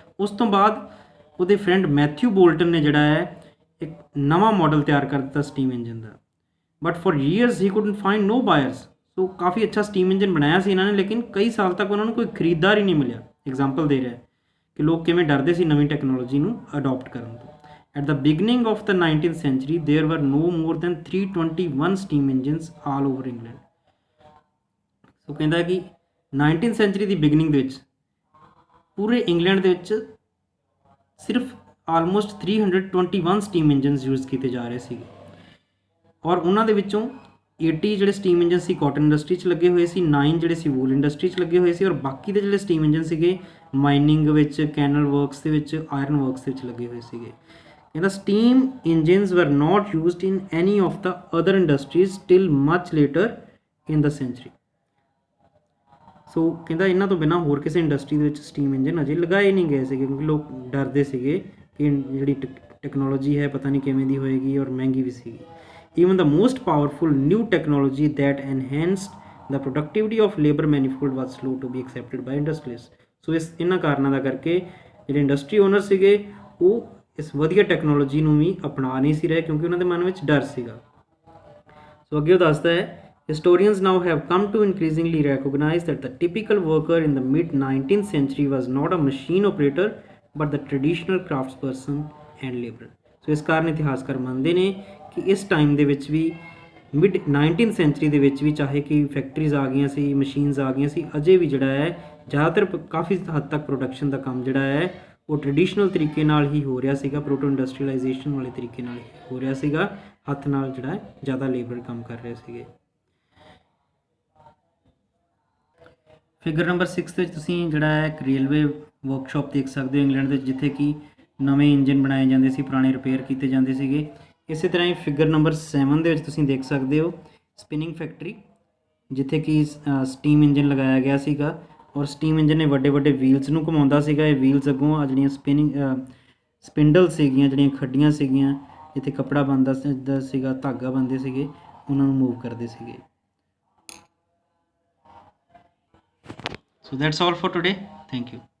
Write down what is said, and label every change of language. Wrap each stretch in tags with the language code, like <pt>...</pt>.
<pa>ਉਸ ਤੋਂ ਬਾਅਦ ਉਹਦੇ ਫਰੈਂਡ ਮੈਥਿਊ ਬੋਲਟਨ ਨੇ ਜਿਹੜਾ ਹੈ ਇੱਕ ਨਵਾਂ ਮਾਡਲ ਤਿਆਰ ਕਰ ਦਿੱਤਾ steam engine ਦਾ।</pa> <en>But for years he couldn't find no buyers.</en> <pa>ਸੋ ਕਾਫੀ ਅੱਛਾ ਸਟੀਮ ਇੰਜਨ ਬਣਾਇਆ ਸੀ ਇਹਨਾਂ ਨੇ, ਲੇਕਿਨ ਕਈ ਸਾਲ ਤੱਕ ਉਹਨਾਂ ਨੂੰ ਕੋਈ ਖਰੀਦਦਾਰ ਹੀ ਨਹੀਂ ਮਿਲਿਆ। ਐਗਜ਼ਾਮਪਲ ਦੇ ਰਿਹਾ ਕਿ ਲੋਕ ਕਿਵੇਂ ਡਰਦੇ ਸੀ ਨਵੀਂ ਟੈਕਨੋਲੋਜੀ ਨੂੰ ਅਡੋਪਟ ਕਰਨ ਤੋਂ।</pa> <en>At the beginning of the 19th century there were no more than 321 steam engines all over England।</en> <pa>ਸੋ ਕਹਿੰਦਾ ਕਿ 19th century ਦੀ ਬਿਗਨਿੰਗ ਦੇ ਵਿੱਚ ਪੂਰੇ ਇੰਗਲੈਂਡ ਦੇ ਵਿੱਚ ਸਿਰਫ ਆਲਮੋਸਟ 321 ਸਟੀਮ ਇੰਜਨਸ ਯੂਜ਼ ਕੀਤੇ ਜਾ ਰਹੇ ਸੀਗੇ, ਔਰ ਉਹਨਾਂ ਦੇ ਵਿੱਚੋਂ 80 ਜਿਹੜੇ ਸਟੀਮ ਇੰਜਨ ਸੀ ਕਾਟਨ ਇੰਡਸਟਰੀ 'ਚ ਲੱਗੇ ਹੋਏ ਸੀ, 9 ਜਿਹੜੇ ਸੀ ਵੂਲ ਇੰਡਸਟਰੀ 'ਚ ਲੱਗੇ ਹੋਏ ਸੀ, ਔਰ ਬਾਕੀ ਦੇ ਜਿਹੜੇ ਸਟੀਮ ਇੰਜਨ ਸੀਗੇ ਮਾਈਨਿੰਗ ਵਿੱਚ, ਕੈਨਲ ਵਰਕਸ ਦੇ ਵਿੱਚ, ਆਇਰਨ ਵਰਕਸ ਦੇ ਵਿੱਚ ਲੱਗੇ ਹੋਏ ਸੀਗੇ।</pa> <en>ਕਹਿੰਦਾ steam engines were not used in any of the other industries till much later in the century.</en> <pa>ਸੋ ਕਹਿੰਦਾ ਇਹਨਾਂ ਤੋਂ ਬਿਨਾਂ ਹੋਰ ਕਿਸੇ ਇੰਡਸਟਰੀ ਦੇ ਵਿੱਚ ਸਟੀਮ ਇੰਜਨ ਅਜੇ ਲਗਾਏ ਨਹੀਂ ਗਏ ਸੀਗੇ, ਕਿਉਂਕਿ ਲੋਕ ਡਰਦੇ ਸੀਗੇ ਕਿ ਜਿਹੜੀ ਟੈਕਨੋਲੋਜੀ ਹੈ ਪਤਾ ਨਹੀਂ ਕਿਵੇਂ ਦੀ ਹੋਏਗੀ, ਔਰ ਮਹਿੰਗੀ ਵੀ ਸੀਗੀ।</pa> <en>Even the most powerful new technology that enhanced the productivity of labor manifold was slow to be accepted by industrialists।</en> <pa>ਸੋ ਇਹਨਾਂ ਕਾਰਨਾਂ ਦਾ ਕਰਕੇ ਜਿਹੜੇ ਇੰਡਸਟਰੀ ਓਨਰ ਸੀਗੇ ਉਹ ਇਸ ਵਧੀਆ ਟੈਕਨੋਲੋਜੀ ਨੂੰ ਵੀ ਅਪਣਾ ਨਹੀਂ ਸੀ ਰਹੇ, ਕਿਉਂਕਿ ਉਹਨਾਂ ਦੇ ਮਨ ਵਿੱਚ ਡਰ ਸੀਗਾ। ਸੋ ਅੱਗੇ ਉਹ ਦੱਸਦਾ ਹੈ</pa> <en>historians now have come to increasingly recognize that the typical worker in the mid 19th century was not a machine operator but the traditional craftsperson and laborer।</en> <pa>ਸੋ ਇਸ ਕਾਰਨ ਇਤਿਹਾਸਕਾਰ ਮੰਨਦੇ ਨੇ ਕਿ ਇਸ ਟਾਈਮ ਦੇ ਵਿੱਚ ਵੀ ਮਿਡ 19th ਸੈਂਚਰੀ ਦੇ ਵਿੱਚ ਵੀ ਚਾਹੇ ਕਿ ਫੈਕਟਰੀਜ਼ ਆ ਗਈਆਂ ਸੀ, ਮਸ਼ੀਨਸ ਆ ਗਈਆਂ ਸੀ, ਅਜੇ ਵੀ ਜਿਹੜਾ ਹੈ ਜ਼ਿਆਦਾਤਰ ਕਾਫੀ ਹੱਦ ਤੱਕ ਪ੍ਰੋਡਕਸ਼ਨ ਦਾ ਕੰਮ ਜਿਹੜਾ ਹੈ ਉਹ ਟ੍ਰੈਡੀਸ਼ਨਲ ਤਰੀਕੇ ਨਾਲ ਹੀ ਹੋ ਰਿਹਾ ਸੀਗਾ, ਪ੍ਰੋਟੋ ਇੰਡਸਟਰੀਅਲਾਈਜੇਸ਼ਨ ਵਾਲੇ ਤਰੀਕੇ ਨਾਲ ਹੀ ਹੋ ਰਿਹਾ ਸੀਗਾ। ਹੱਥ ਨਾਲ ਜਿਹੜਾ ਜ਼ਿਆਦਾ ਲੇਬਰ ਕੰਮ ਕਰ ਰਹੇ ਸੀਗੇ। ਫਿਗਰ ਨੰਬਰ 6 ਵਿੱਚ ਤੁਸੀਂ ਜਿਹੜਾ ਹੈ ਇੱਕ ਰੇਲਵੇ ਵਰਕਸ਼ਾਪ ਦੇਖ ਸਕਦੇ ਹੋ ਇੰਗਲੈਂਡ ਦੇ ਵਿੱਚ, ਜਿੱਥੇ ਕਿ ਨਵੇਂ ਇੰਜਨ ਬਣਾਏ ਜਾਂਦੇ ਸੀ, ਪੁਰਾਣੇ ਰਿਪੇਅਰ ਕੀਤੇ ਜਾਂਦੇ ਸੀਗੇ। ਇਸੇ ਤਰ੍ਹਾਂ ਹੀ ਫਿਗਰ ਨੰਬਰ 7 ਦੇ ਵਿੱਚ ਤੁਸੀਂ ਦੇਖ ਸਕਦੇ ਹੋ ਸਪਿਨਿੰਗ ਫੈਕਟਰੀ, ਜਿੱਥੇ ਕਿ ਸਟੀਮ ਇੰਜਨ ਲਗਾਇਆ ਗਿਆ ਸੀਗਾ, ਔਰ ਸਟੀਮ ਇੰਜਨ ਨੇ ਵੱਡੇ ਵੱਡੇ ਵੀਲਸ ਨੂੰ ਘੁਮਾਉਂਦਾ ਸੀਗਾ। ਇਹ ਵੀਲਸ ਅੱਗੋਂ ਆ ਜਿਹੜੀਆਂ ਸਪਿੰਡਲ ਸੀਗੀਆਂ, ਜਿਹੜੀਆਂ ਖੱਡੀਆਂ ਸੀਗੀਆਂ ਜਿੱਥੇ ਕੱਪੜਾ ਬਣਦਾ ਸੀਗਾ, ਧਾਗਾ ਬਣਦੇ ਸੀਗੇ, ਉਹਨਾਂ ਨੂੰ ਮੂਵ ਕਰਦੇ ਸੀਗੇ।</pa> <en>So that's all for today. Thank you.</en>